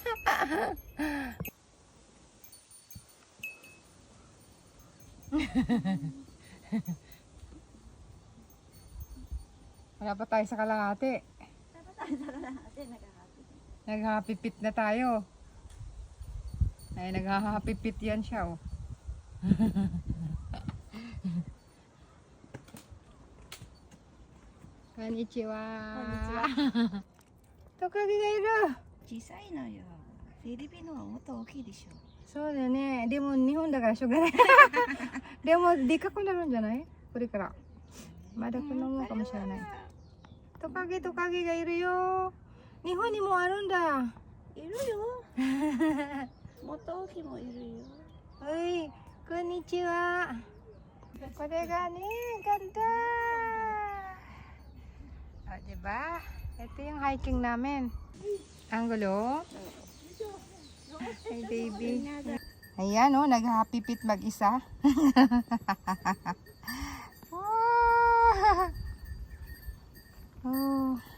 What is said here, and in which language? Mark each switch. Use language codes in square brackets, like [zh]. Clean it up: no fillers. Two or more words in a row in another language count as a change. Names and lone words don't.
[tl] Wala pa tayo sa kalahati. Dapat tayo sa natin nagkakapit. Naghahapipit na tayo. Ay, naghahapipit yan siya, oh. [ja] Konnichiwa. Konnichiwa. Tokagigairu. 小さいのよ。フィリピンのはもっと大きいでしょ。そうだよね。でも日本だからしょうがない。でもでかくなるんじゃない？これから。まだこのもんかもしれない。トカゲトカゲがいるよ。日本にもあるんだ。いるよ。もっと大きいもいるよ。はい、こんにちは。これがね、ganda. [tl] O, diba? Ito yung hiking namin. Ang gulo. [en] Hey, baby. [tl] Ayan, oh, naghahapipit mag-isa. Oh.